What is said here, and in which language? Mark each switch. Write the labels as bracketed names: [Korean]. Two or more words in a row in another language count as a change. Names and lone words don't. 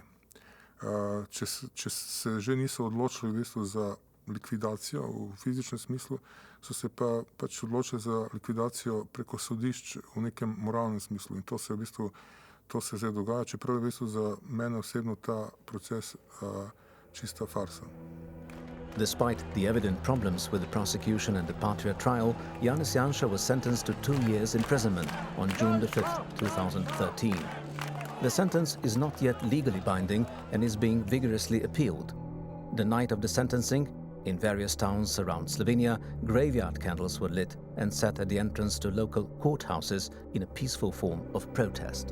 [Slovenian] Če se že niso odločili v bistvu za likvidacijo v fizičnem smislu, so se pa pač odločili za likvidacijo preko sodišč v nekem moralnem smislu. In to se v bistvu, to se zdaj dogaja, čeprav je v bistvu za mene osebno ta proces čista farsa. [English] Despite the evident problems with the prosecution and the Patria trial, Janez Jansa was sentenced to 2 years imprisonment on June the 5th, 2013. The sentence is not yet legally binding and is being vigorously appealed. The night of the sentencing, in various towns around Slovenia, graveyard candles were lit and set at the entrance to local courthouses in a peaceful form of protest.